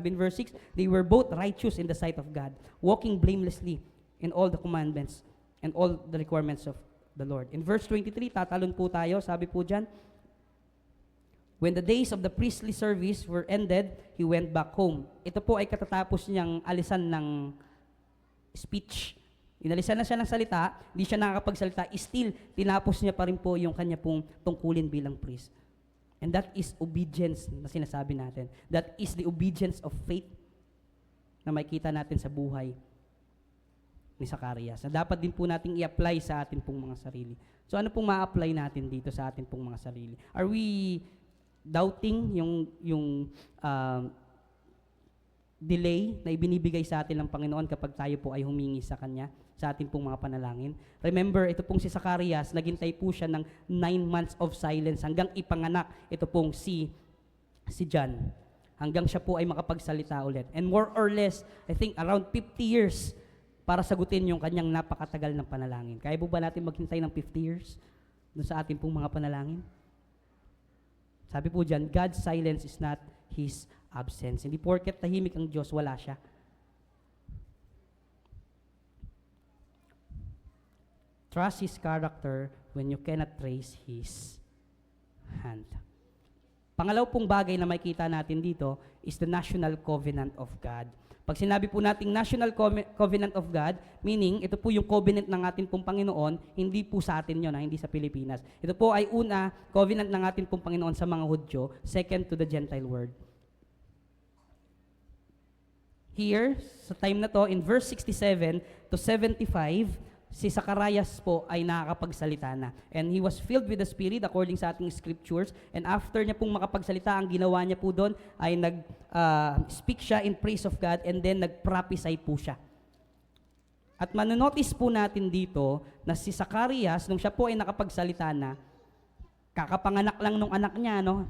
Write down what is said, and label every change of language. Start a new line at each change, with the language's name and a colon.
English: Sabi in verse 6, they were both righteous in the sight of God, walking blamelessly in all the commandments and all the requirements of the Lord. In verse 23,
Filipino: tatalon po tayo, sabi po dyan,
English: when the days of the priestly service were ended, he went back home.
Filipino: Ito po ay katatapos niyang alisan ng speech. Inalisan na siya ng salita, hindi siya nakakapagsalita, still, tinapos niya pa rin po yung kanya pong tungkulin bilang priest.
English: And that is obedience
Filipino: na sinasabi natin.
English: That is the obedience of faith
Filipino: na makikita natin
English: sa buhay ni Zacarias.
Filipino: Na dapat din po nating i-apply sa atin pong mga sarili. So ano pong ma-apply natin dito sa atin pong mga sarili?
English: Are we doubting
Filipino: yung delay na ibinibigay sa atin ng Panginoon kapag tayo po ay humingi sa Kanya, sa ating pong mga panalangin? Remember, ito pong si Zacarias, naghintay po siya ng
English: 9 months of silence
Filipino: hanggang ipanganak ito pong si John. Hanggang siya po ay makapagsalita ulit.
English: And more or less, I think around 50 years
Filipino: para sagutin yung kanyang napakatagal ng panalangin. Kaya po ba natin maghintay ng 50 years dun sa ating pong mga panalangin? Sabi po dyan,
English: God's silence is not His absence.
Filipino: Hindi porket tahimik ang Diyos, wala siya.
English: Trust His character when you cannot trace His hand.
Filipino: Pangalaw pong bagay na makikita natin dito
English: is the national covenant of God.
Filipino: Pag sinabi po nating national covenant of God, meaning ito po yung covenant ng ating pong Panginoon, hindi po sa atin yun, hindi sa Pilipinas. Ito po ay una, covenant ng ating pong Panginoon sa mga Hudyo, second to the Gentile world. Here, sa time na to, in verse 67 to 75, si Zacarias po ay nakakapagsalita na.
English: And he was filled with the Spirit according
Filipino: sa ating scriptures. And after niya pong makapagsalita, ang ginawa niya po doon ay nag-speak siya in praise of God and then nag-prophesy po siya. At manonotice po natin dito na si Zacarias, nung siya po ay nakapagsalita na, kakapanganak lang nung anak niya, no?